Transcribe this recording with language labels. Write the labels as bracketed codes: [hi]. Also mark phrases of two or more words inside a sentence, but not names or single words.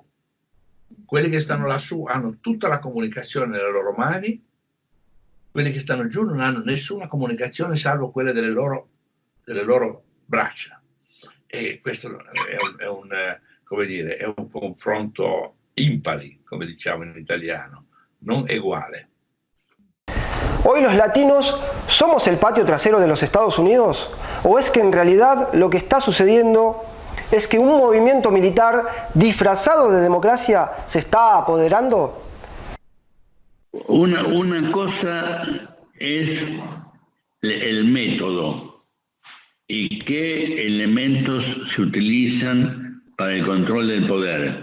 [it] Quelli che stanno lassù hanno tutta la comunicazione nelle loro mani, quelli che stanno giù non hanno nessuna comunicazione salvo quelle delle loro braccia. E questo è un confronto impari, come diciamo in italiano, non eguale. [es] ¿Hoy los latinos somos el patio trasero de los Estados Unidos? ¿O es que en realidad lo que está sucediendo es que un movimiento militar disfrazado de democracia se está apoderando? Una cosa es el método y qué elementos se utilizan para el control del poder.